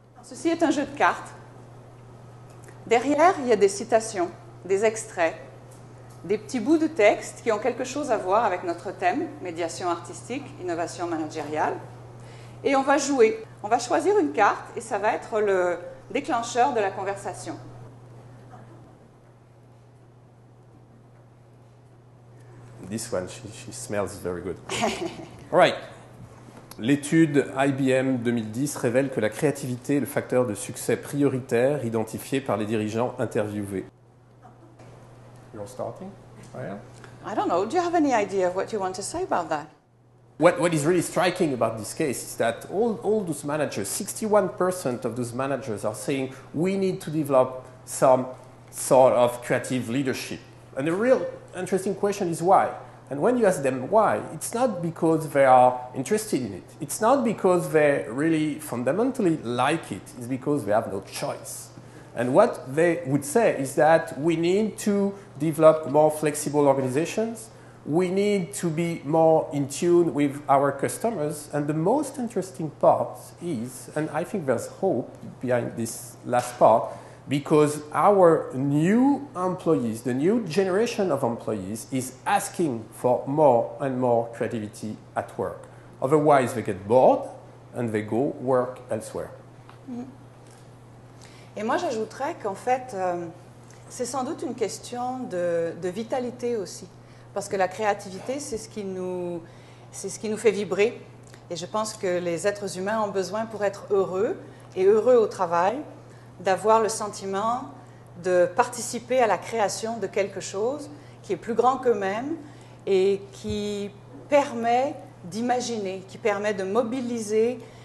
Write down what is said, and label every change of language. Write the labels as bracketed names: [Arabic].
[French] Ceci est un jeu de cartes. Derrière, il y a des citations, des extraits, des petits bouts de texte qui ont quelque chose à voir avec notre thème, médiation artistique, innovation managériale. Et on va jouer. On va choisir une carte et ça va être le déclencheur de la conversation. [English] This one, she smells very good. All right. [French] L'étude IBM 2010 révèle que la créativité est le facteur de succès prioritaire identifié par les dirigeants interviewés. [English] You're starting? I don't know. Do you have any idea of what you want to say about that? What is really striking about this case is that all those managers, 61% of those managers are saying we need to develop some sort of creative leadership. And the real interesting question is why. And when you ask them why, it's not because they are interested in it. It's not because they really fundamentally like it. It's because they have no choice. And what they would say is that we need to develop more flexible organizations. We need to be more in tune with our customers. And the most interesting part is, and I think there's hope behind this last part, because our new employees, the new generation of employees, is asking for more and more creativity at work. Otherwise, they get bored and they go work elsewhere. [French] Et moi, j'ajouterais qu'en fait, c'est sans doute une question de vitalité aussi. Parce que la créativité, c'est ce qui nous fait vibrer. Et je pense que les êtres humains ont besoin, pour être heureux et heureux au travail, d'avoir le sentiment de participer à la création de quelque chose qui est plus grand qu'eux-mêmes et qui permet d'imaginer, qui permet de mobiliser